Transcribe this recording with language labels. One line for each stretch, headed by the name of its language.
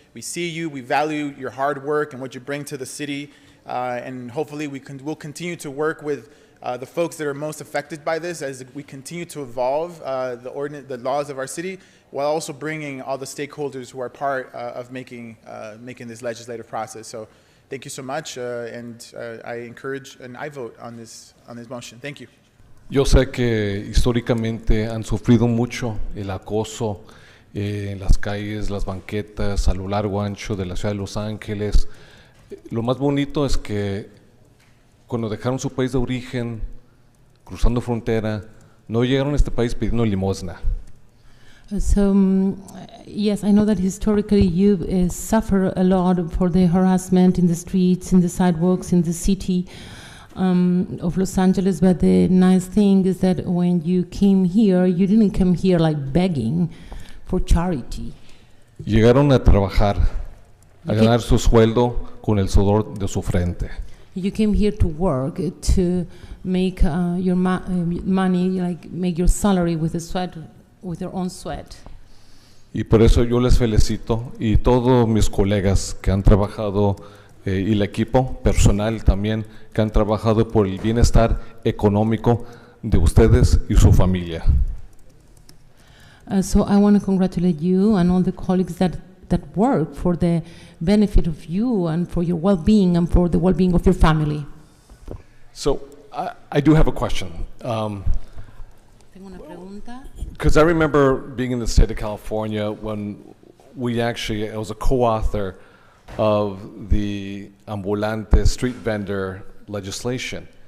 English: We see you, we value your hard work and what you bring to the city, and hopefully we'll continue to work with the folks that are most affected by this as we continue to evolve the laws of our city, while also bringing all the stakeholders who are part of making this legislative process. So thank you so much, and I encourage and I vote on this motion. Thank you.
Spanish: Yo sé que históricamente han sufrido mucho el acoso en las calles, las banquetas, a lo largo ancho de la ciudad de Los Ángeles. Lo más bonito es que cuando dejaron su país de origen, cruzando frontera, no llegaron a este país pidiendo limosna.
English: So, yes, I know that historically you suffer a lot for the harassment in the streets, in the sidewalks, in the city of Los Angeles, but the nice thing is that when you came here, you didn't come here like begging for charity.
Spanish: Llegaron a trabajar, a ganar su sueldo con el sudor de su frente.
English: You came here to work, to make your money, like make your salary with a sweat, with your own sweat.
Spanish: Y por eso yo les felicito y todos mis colegas que han trabajado y el equipo personal también que han trabajado por el bienestar económico de ustedes y su familia.
English: So I want to congratulate you and all the colleagues that work for the benefit of you and for your well-being and for the well-being of your family. So I do have a question. Because I remember being in the state of California when I was a co-author of the ambulante street vendor legislation.